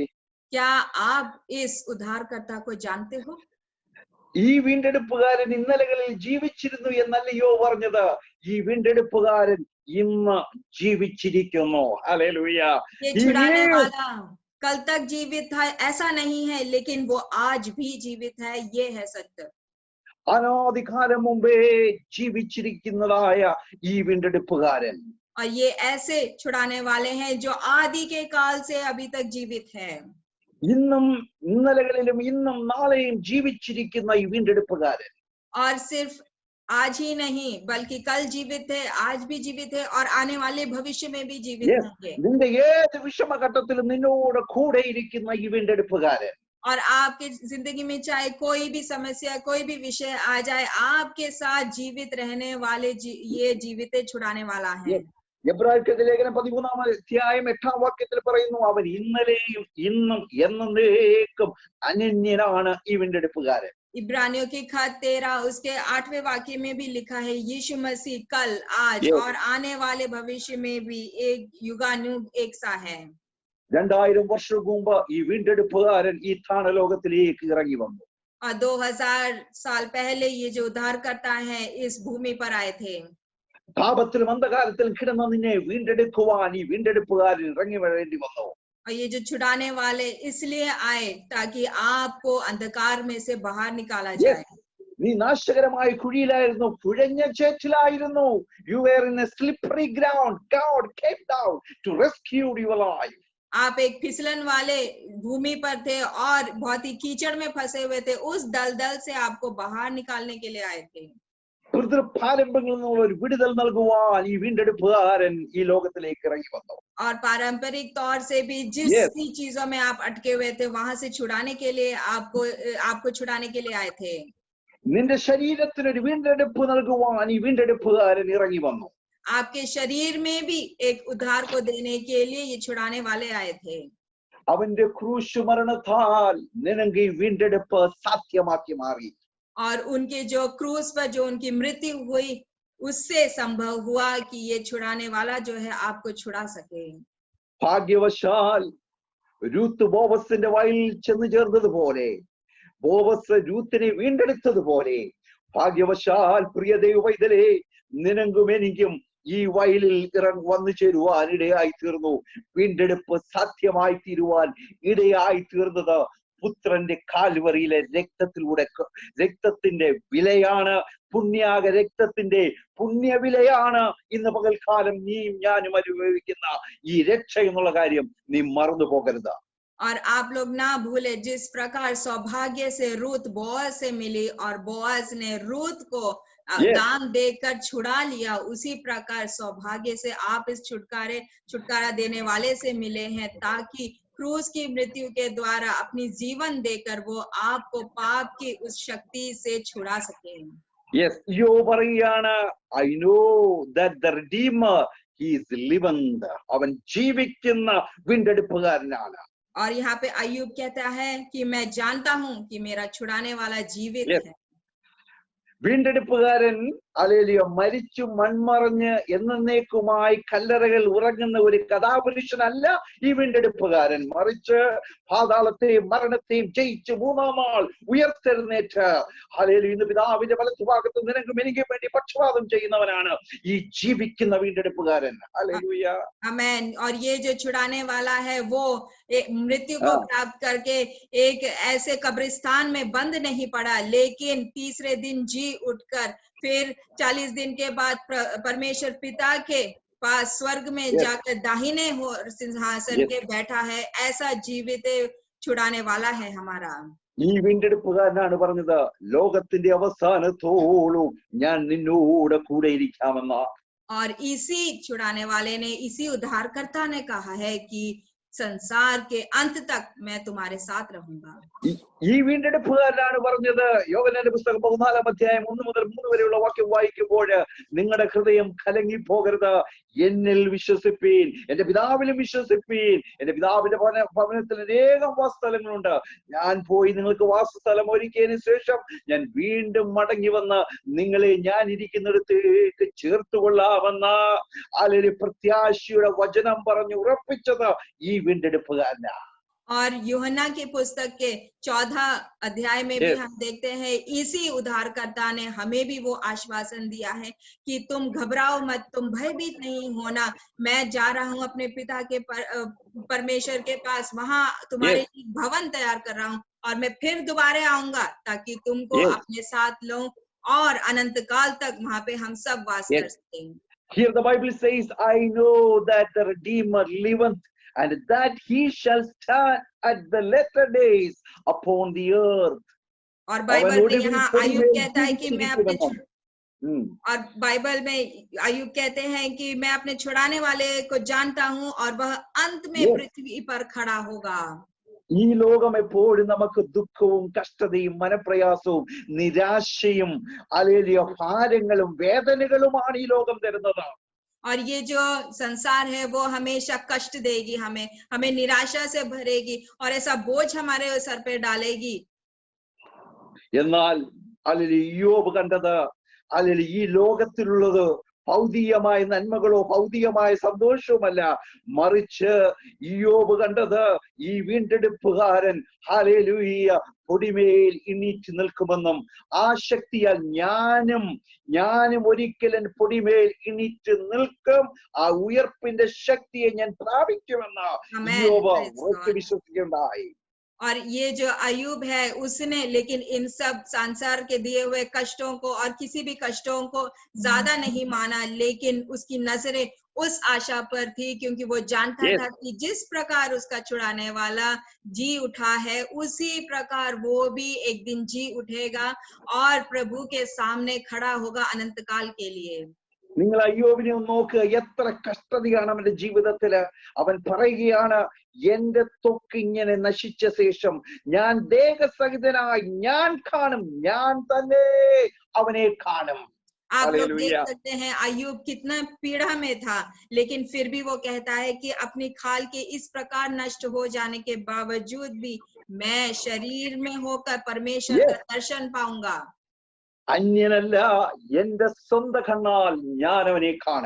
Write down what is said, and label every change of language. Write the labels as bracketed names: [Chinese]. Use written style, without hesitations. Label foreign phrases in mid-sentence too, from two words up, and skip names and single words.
[Hindi] क्या आप इस उद्धारकर्ता को जानते हो? [Malayalam] ഈ വീണ്ടെടുപ്പുകാരൻ ഇന്നലകളിൽ ജീവിച്ചിരുന്നു എന്നല്ലയോ പറഞ്ഞത്? ഈ വീണ്ടെടുപ്പുകാരൻ ഇന്ന് ജീവിച്ചിരിക്കുന്നു. ഹല്ലേലൂയ. [Hindi] ये छुड़ाने वाला कल तक जीवित था ऐसा नहीं है, लेकिन वो आज भी जीवित है, ये है सत्य। [Malayalam] അനാദികാലം മുമ്പേ ജീവിച്ചിരിക്കുന്നതായ ഈ വീണ്ടെടുപ്പുകാരൻ, [Hindi] और ये ऐसे छुड़ाने वाले हैं जो आदि के काल से अभी तक जीवित है। [Malayalam] ഇന്നും ഇന്നലകളിലും ഇന്നും നാളെയും ജീവിച്ചിരിക്കുന്ന ഈ വീണ്ടെടുപ്പുകാരൻ, [Hindi] और सिर्फ आज ही नहीं बल्कि कल जीवित है, आज भी जीवित है और आने वाले भविष्य में भी जीवित होंगे। [Malayalam] നിന്റെ ഏത് വിഷമഘട്ടത്തിലും നിന്നോട് കൂടെ ഇരിക്കുന്ന ഈ വീണ്ടെടുപ്പുകാരൻ, [Hindi] और आपके जिंदगी में चाहे कोई भी समस्या, कोई भी विषय आ जाए, आपके साथ जीवित रहने वाले ये जीवित छुड़ाने वाला है। [Malayalam] എബ്രായർക്കെതിരെ ലേഖനം 13-8 പറയുന്നു, അവൻ ഇന്നലെയും ഇന്നും എന്നേക്കും അനന്യനാണ് ഈ വീണ്ടെടുപ്പുകാരൻ. [Hindi] इब्रानियों की खत 13 उसके 8वें वाक्य में भी लिखा है, यीशु मसीह कल, आज और आने वाले भविष्य में भी एक युगानुग एक सा है। [Malayalam] 2000 വർഷം മുമ്പ് ഈ വീണ്ടെടുപ്പുകാരൻ ഈ താണലോകത്തിലേക്ക് ഇറങ്ങി വന്നു. [Hindi] और 2000 साल पहले ये जो उद्धारकर्ता है इस भूमि पर आए थे। [Malayalam] പാപത്തിലും അന്ധകാരത്തിലും കിടന്ന നിന്നെ വീണ്ടെടുക്കുവാൻ ഈ വീണ്ടെടുപ്പുകാരൻ ഇറങ്ങി വരേണ്ടി വന്നു. [Hindi] और ये जो छुड़ाने वाले इसलिए आए ताकि आपको अंधकार में से बाहर निकाला जाए। [Malayalam] നീ നാശകരമായ കുഴിയിലായിരുന്നു, കുഴഞ്ഞ ചേറ്റിലായിരുന്നു. [English] You were in a slippery ground. God came down to rescue your life. [Hindi] आप एक फिसलन वाले भूमि पर थे और बहुत ही कीचड़ में फंसे हुए थे, उस दलदल से आपको बाहर निकालने के लिए आए थे। [Malayalam] പാരമ്പര്യങ്ങളിൽ നിന്നുള്ള ഒരു വിടുതൽ നൽകുവാൻ ഈ വീണ്ടെടുപ്പുകാരൻ ഈ ലോകത്തിലേക്ക് ഇറങ്ങി വന്നു. [Hindi] और पारंपरिक तौर से भी जिस भी चीजों में आप अटके हुए थे वहां से छुड़ाने के लिए आपको छुड़ाने के लिए आए थे। [Malayalam] നിന്റെ ശരീരത്തിന് ഒരു വീണ്ടെടുപ്പ് നൽകുവാൻ ഈ വീണ്ടെടുപ്പുകാരൻ ഇറങ്ങി വന്നു. [Hindi] आपके शरीर में भी एक उद्धार को देने के लिए ये छुड़ाने वाले आए थे। [Malayalam] അവന്റെ ക്രൂശ് മരണത്താൽ നിനക്ക് ഈ വീണ്ടെടുപ്പ് സാധ്യമാക്കി മാറി. [Hindi] और उनके जो क्रूस पर जो उनकी मृत्यु हुई उससे संभव हुआ कि ये छुड़ाने वाला जो है आपको छुड़ा सके। [Malayalam] ഭാഗ്യവശാൽ രൂത്ത് ബോവസിന്റെ വയലിൽ ചെന്ന് ചേർന്നതുപോലെ, ബോവസ് രൂത്തിനെ വീണ്ടെടുത്തതുപോലെ, ഭാഗ്യവശാൽ പ്രിയ ദൈവവൈതലേ, നിനക്കും എനിക്കും ഈ വയലിൽ വന്നു ചേരുവാൻ ഇടയായി തീർന്നു. വീണ്ടെടുപ്പ് സാധ്യമായി തീരുവാൻ ഇടയായി തീർന്നത് പുത്രന്റെ കാൽവറിയിലെ രക്തത്തിലൂടെ, രക്തത്തിന്റെ വിലയാണ്, പുണ്യാക രക്തത്തിന്റെ പുണ്യവിലയാണ് ഇന്ന് പകൽക്കാലം നീയും ഞാനും അനുഭവിക്കുന്ന ഈ രക്ഷ എന്നുള്ള കാര്യം നീ മറന്നു പോകരുത്. [Hindi] और आप लोग ना भूले, जिस प्रकार सौभाग्य से रूत बोअज से मिली और बोअज ने रूत को दान देकर छुड़ा लिया, उसी प्रकार सौभाग्य से आप इस छुटकारा देने वाले से मिले हैं, ताकि क्रूस की मृत्यु के द्वारा अपनी जीवन देकर वो आपको पाप की उस शक्ति से छुड़ा सके। [Malayalam] Yes, യോ പറയാണ്, [English] I know that the Redeemer, he is living. [Malayalam] അവൻ ജീവിക്കുന്ന വീണ്ടെടുപ്പുകാരനാണ്. [Hindi] और यहाँ पे अय्यूब कहता है कि मैं जानता हूँ कि मेरा छुड़ाने वाला जीवित है। [Malayalam] വീണ്ടെടുപ്പുകാരൻ ഹല്ലേലൂയ മരിച്ചു മൺമറഞ്ഞ് എന്നേക്കുമായി കല്ലറകൾ ഉറങ്ങുന്ന ഒരു കഥാപുരുഷനല്ല ഈ വീണ്ടെടുപ്പുകാരൻ. മറിച്ച് പാതാളത്തെയും മരണത്തെയും ജയിച്ച് മൂന്നാം നാൾ ഉയർത്തെഴുന്നേറ്റ് ഹല്ലേലൂയ ഇന്ന് പിതാവിന്റെ വലത്തുഭാഗത്ത് നിനക്കും എനിക്കും വേണ്ടി പക്ഷപാതം ചെയ്യുന്നവനാണ് ഈ ജീവിക്കുന്ന വീണ്ടെടുപ്പുകാരൻ. ഹല്ലേലൂയ [Hindi] आमेन। और ये जो छुड़ाने वाला है वो मृत्यु को प्राप्त करके एक ऐसे कब्रिस्तान में बंद नहीं पड़ा, लेकिन तीसरे दिन जी उठकर फिर 40 दिन के बाद परमेश्वर पिता के पास स्वर्ग में Yes. जाकर दाहिने सिंहासन Yes. के बैठा है, ऐसा जीवित छुड़ाने वाला है हमारा। [Malayalam] ഈ വീണ്ടെടുപ്പുകാരനാണ് പറഞ്ഞത്, ലോകത്തിന്റെ അവസാനത്തോളം ഞാൻ നിന്നോട് കൂടെ ഇരിക്കാമെന്ന. [Hindi] और इसी छुड़ाने वाले ने, इसी उद्धारकर्ता ने कहा है कि संसार के अंत तक मैं तुम्हारे साथ रहूंगा। [Malayalam] ഈ വീണ്ടെടുപ്പുകാരനാണ് പറഞ്ഞത്, യോഹന്നാന്റെ പുസ്തകം 14-ാം അധ്യായം 1 മുതൽ 3 വരെയുള്ള വാക്യം വായിക്കുമ്പോൾ, നിങ്ങളുടെ ഹൃദയം കലങ്ങി പോകരുത്, എന്നിൽ വിശ്വസിപ്പീൻ, എന്റെ പിതാവിലും വിശ്വസിപ്പീൻ, എന്റെ പിതാവിന്റെ ഭവനത്തിൽ അനേകം വാസസ്ഥലങ്ങളുണ്ട്, ഞാൻ പോയി നിങ്ങൾക്ക് വാസസ്ഥലം ഒരുക്കിയതിനു ശേഷം ഞാൻ വീണ്ടും മടങ്ങി വന്ന് നിങ്ങളെ ഞാൻ ഇരിക്കുന്നിടത്തേക്ക് ചേർത്തുകൊള്ളാമെന്ന അല്ലെങ്കിൽ പ്രത്യാശയുടെ വചനം പറഞ്ഞു ഉറപ്പിച്ചത് ഈ വീണ്ടെടുപ്പുകാരനാ. [Hindi] और यूहन्ना की पुस्तक के 14 अध्याय में भी हम देखते हैं, इसी उद्धारकर्ता ने हमें भी वो आश्वासन दिया है कि तुम घबराओ मत, तुम भयभीत नहीं होना, मैं जा रहा हूँ अपने पिता के परमेश्वर के पास, वहां तुम्हारे लिए भवन तैयार कर रहा हूँ, और मैं फिर दोबारा आऊंगा ताकि तुमको अपने साथ लूं, और अनंत काल तक वहां पे हम सब वास कर सकेंगे। [English] Here the Bible says, I know that the Redeemer liveth, and that he shall stand at the latter days upon the earth. [Hindi] और बाइबल में यहाँ अय्यूब कहता है कि मैं अपने और बाइबल में अय्यूब कहते हैं कि मैं अपने छुड़ाने वाले को जानता हूँ, और वह अंत में पृथ्वी पर खड़ा होगा। [Malayalam] ഈ ലോകം എപ്പോഴും നമുക്ക് ദുഃഖവും കഷ്ടതയും മനപ്രയാസവും നിരാശയും അല്ലെങ്കിൽ ഭാരങ്ങളും വേദനകളുമാണ് ഈ ലോകം തരുന്നത്. [Hindi] और ये जो संसार है वो हमेशा कष्ट देगी, हमें निराशा से भरेगी, और ऐसा बोझ हमारे सर पे डालेगी। [Malayalam] എന്നാൽ അല്ലെങ്കിൽ യോബ് കണ്ടത്, അല്ലെങ്കിൽ ഈ ലോകത്തിലുള്ളത് ഭൗതികമായ നന്മകളോ ഭൗതികമായ സന്തോഷവുമല്ല, മറിച്ച് യോബ് കണ്ടത് ഈ വീണ്ടെടുപ്പുകാരൻ ഹല്ലേലൂയ പൊടിമേൽ എണീറ്റ് നിൽക്കുമെന്നും, ആ ശക്തിയാൽ ഞാനും ഒരിക്കലും പൊടിമേൽ എണീറ്റ് നിൽക്കും, ആ ഉയർപ്പിന്റെ ശക്തിയെ ഞാൻ പ്രാപിക്കുമെന്ന് യോബ് ഉറച്ചു വിശ്വസിക്കുകയുണ്ടായി. [Hindi] और ये जो अय्यूब है, उसने लेकिन इन सब संसार के दिए हुए कष्टों को और किसी भी कष्टों को ज्यादा नहीं माना, लेकिन उसकी नजरें उस आशा पर थी, क्योंकि वो जानता था कि जिस प्रकार उसका छुड़ाने वाला जी उठा है, उसी प्रकार वो भी एक दिन जी उठेगा और प्रभु के सामने खड़ा होगा अनंत काल के लिए। [Malayalam] നിങ്ങൾ അയ്യോബിനെ ഒന്ന് നോക്കുക, എത്ര കഷ്ടതയാണ് അവന്റെ ജീവിതത്തില്. അവൻ പറയുകയാണ്, എന്റെ ത്വക്കിങ്ങനെ നശിച്ച ശേഷം ഞാൻ ദേഹസഹിതനായി ഞാൻ കാണും, ഞാൻ തന്നെ അവനെ കാണും. [Hindi] आप लोग देख सकते हैं अय्यूब कितना पीड़ा में था, लेकिन फिर भी वो कहता है कि अपनी खाल के इस प्रकार नष्ट हो जाने के बावजूद भी मैं शरीर में होकर परमेश्वर का दर्शन पाऊंगा। [Malayalam] അന്യനല്ല, എന്റെ സ്വന്തം കണ്ണാൽ ഞാൻ അവനെ കാണും.